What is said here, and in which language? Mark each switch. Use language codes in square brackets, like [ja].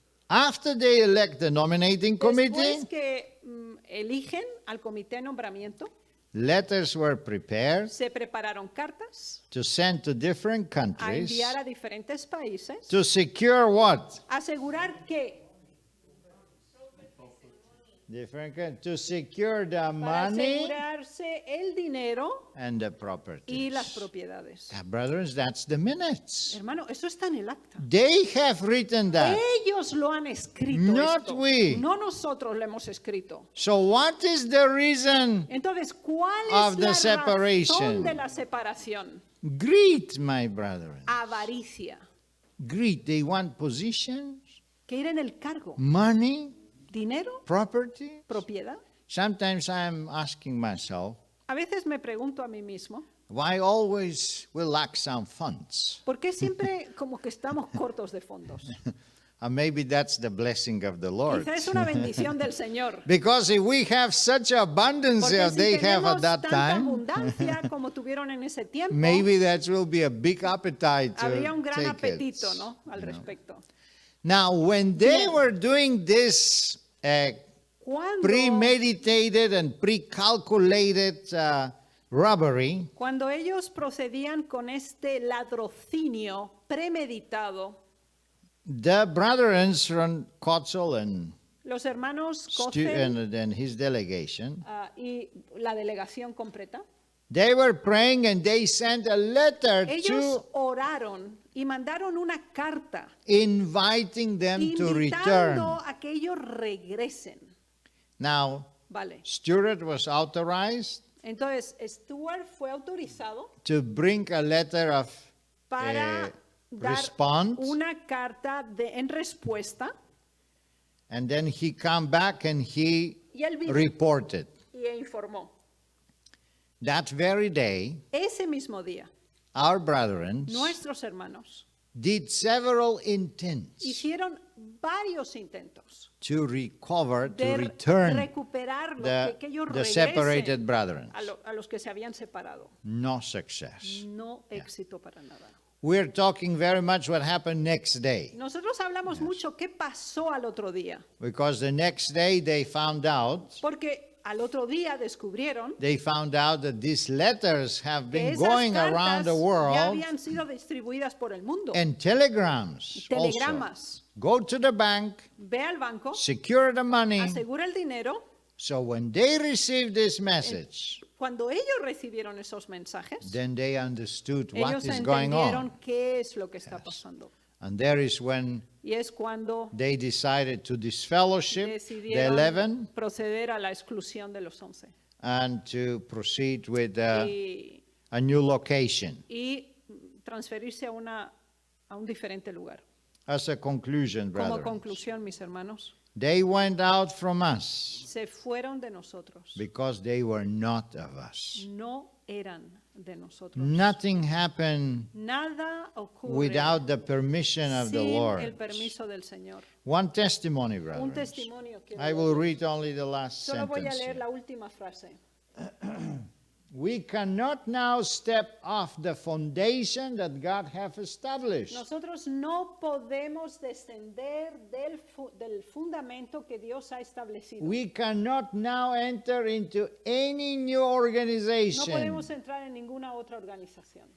[en] After they elect the nominating committee, [es] Después que eligen al comité de nombramiento, [en] letters were prepared [es] se prepararon cartas [en] to send to different [es] a [en] countries [es] enviar a diferentes países, [en] to secure what? [es] asegurar que [en] to secure the [es] para [en] money [es] asegurarse el dinero [en] and the [es] y [en] properties. [es] las propiedades. [en] Brethren, that's the minutes. [es] Hermano, eso está en el acta. [en] They have written that. [es] Ellos lo han escrito. [en] Not [es] esto. [en] we. [es] No nosotros lo hemos escrito. [en] So what is the reason? [es] Entonces, ¿cuál [en] Of [es] es [en] the [es] la [en] separation. [es] razón de la separación? [en] Greed, my brethren. [es] Avaricia. [en] Greed. They want positions, [es] Quieren el cargo, [en] money, [es] dinero, [en] property. [es] propiedad. [en] Sometimes I'm asking myself, [es] A veces me pregunto a mí mismo, [en] why always we lack some funds? [es] ¿por qué siempre como que estamos cortos de fondos? [en] And maybe that's the blessing of the Lord. [es] Quizá es una bendición del Señor. [en] Because if we have such abundance [es] Porque [en] as [es] si [en] they have [es] tenemos [en] at that [es] tanta [en] time, [es] abundancia como tuvieron en ese tiempo, [en] maybe that will be a big appetite [es] habría un [en] to [es] gran [en] take [es] apetito, [en] it. [es] ¿no? Al respecto. [en] Now, when they [es] Bien. [en] were doing this premeditated and pre-calculated robbery, [es] Cuando ellos procedían con este ladrocinio premeditado, [en] the brethren from Kotzel and, [es] los hermanos [en] Stu- [es] Kozel [en] and his delegation, [es] y la delegación completa, [en] they were praying and they sent a letter [es] ellos [en] to [es] oraron y mandaron una carta [en] inviting them to return. [es] invitando a que ellos regresen. [en] Now, [es] Vale. [en] Stuart was authorized [es] Entonces, Stuart fue autorizado [en] to bring a letter of [es] para dar [en] response, [es] una carta en respuesta [en] and then he come back and he [es] y él vino [en] reported. [es] y informó. [en] That very day, [es] Ese mismo día, [en] our brethren [es] nuestros hermanos [en] did several intents [es] hicieron varios intentos [en] to recover, to [es] de [en] return [es] recuperar lo que ellos [en] the separated [es] regresen [en] brethren. [es] a los que se habían separado. [en] No success. [es] No éxito para nada. [en] We're talking very much what happened next day, [es] Nosotros hablamos mucho qué pasó al otro día, [en] because the next day they found out [es] al otro día descubrieron [en] that these letters have [es] que [en] been [es] esas [en] going [es] cartas [en] around the [es] ya [en] world, [es] habían sido distribuidas por el mundo. [en] and telegrams also. [es] Telegramas. [en] Go to the bank, [es] Ve al banco, [en] secure the money. [es] asegura el dinero. [en] So when they received this message, [es] Cuando ellos recibieron esos mensajes, [en] then they understood what [es] ellos [en] is going [es] entendieron [en] on. [es] qué es lo que está pasando. [en] And there is when [es] Y es cuando [en] they decided to disfellowship the [es] decidieron [en] 11 [es] proceder a la exclusión de los 11 [en] and to proceed with [es] y, [en] a new location. [es] y transferirse a un diferente lugar. [en] As a conclusion, [es] Como [en] brother, [es] conclusión, mis hermanos, [en] they went out from us [es] se fueron de nosotros. [en] because they were not of us. [es] No eran de nosotros. [en] Nothing happened [es] Nada ocurre [en] without the permission of the [es] sin el [en] Lord. [es] permiso del Señor. [en] One testimony, [es] Un [en] brother. [es] testimonio quiero [en] I will [es] dar. [en] read only the last [es] Solo voy a [en] sentence. [es] leer [en] here. [es] la última frase. [en] We cannot now step off the foundation that God hath established. [es] Nosotros no podemos descender del fundamento que Dios ha establecido. [en] We cannot now enter into any new [es] No [en] organization. [es] podemos entrar en ninguna otra organización.